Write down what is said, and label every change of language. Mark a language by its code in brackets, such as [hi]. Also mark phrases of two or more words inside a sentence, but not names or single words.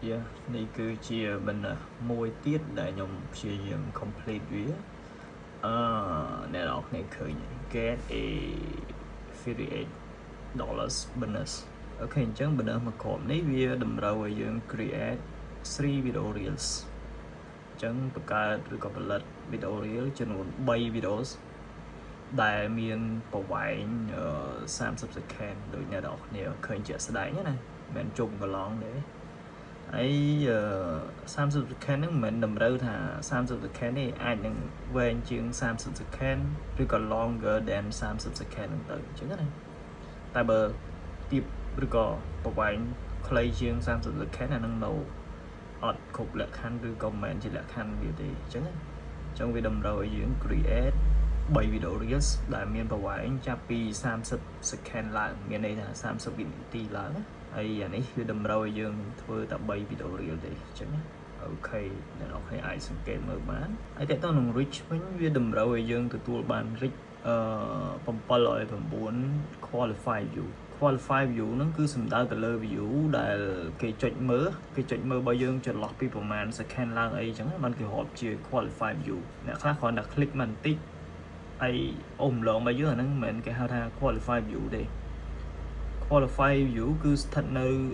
[km] Yeah នេះគឺជាបណ្ណាមួយទៀតដែលខ្ញុំព្យាយាម complete វាអ្នកនរគ្នាឃើញ [en] get a $58 bonus [km] អូខេអញ្ចឹង bonus មួយក្រុមនេះវាតម្រូវឲ្យយើង [en] create 3 video reels [km] អញ្ចឹងបង្កើតឬក៏ផលិត [en] video reel [km] ចំនួន 3 videos ដែលមានប្រវែង30 second ដូចអ្នកនរគ្នាឃើញជាក់ស្ដែងណាមិនមែនជុំកន្លងទេហើយ30 second ហ្នឹងមិនមែនតម្រូវថា30 second ទេអាចនឹង វែងជាង30 second ឬក៏ [en] longer than 30 second [km] ហ្នឹងទៅអញ្ចឹងណាតែបើទៀបឬក៏ប្រវែងខ្លីជាង30 second អាហ្នឹងនៅអត់គ្រប់លក្ខខណ្ឌឬក៏មិនមែនជាលក្ខខណ្ឌវាទេអញ្ចឹងណាអញ្ចឹងវាតម្រូវឲ្យយើង [en] create 3 video reels [km] ដែលមានប្រវែងចាប់ពី30 second ឡើងមានន័យថា30វិនាទីឡើងណាហើយអានេះគឺតម្រូវឲ្យយើងធ្វើតែ3 [en] video reel [km] ទេអញ្ចឹងណាអូខេអ្នកនរគ្នាអាចសង្កេតមើលបានហើយតើតើនឹង reach វិញវាតម្រូវឲ្យយើងទទួលបាន reach 709 [en] qualify view qualify view [km] ហ្នឹងគឺសំដៅទៅលើ view ដែលគេចុចមើលបើយើងចន្លោះពីប្រមាណ second ឡើងអីចឹងបានគេរាប់ជា [en] qualify view [km] អ្នកខ្លះគ្រាន់តែ click មកបន្តិចហើយអូម្លងមកយើងអាហ្នឹងមិនមែនគេហៅថា [en] qualify view [km] ទេ [en] qualify view [km] គឺស្ថិតនៅ